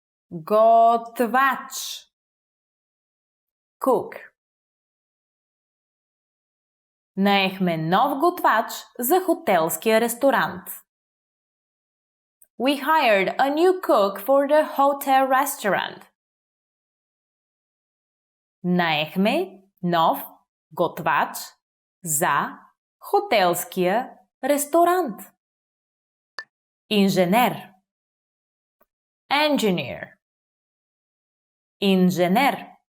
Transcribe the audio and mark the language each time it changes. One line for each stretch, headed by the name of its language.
Bulgarian: Готвач.
English: Cook.
Bulgarian: Наехме нов готвач за хотелския ресторант.
English: We hired a new cook for the hotel restaurant.
Bulgarian: Наехме нов готвач за хотелския ресторант. Инженер.
English: Engineer.
Bulgarian: Инженер.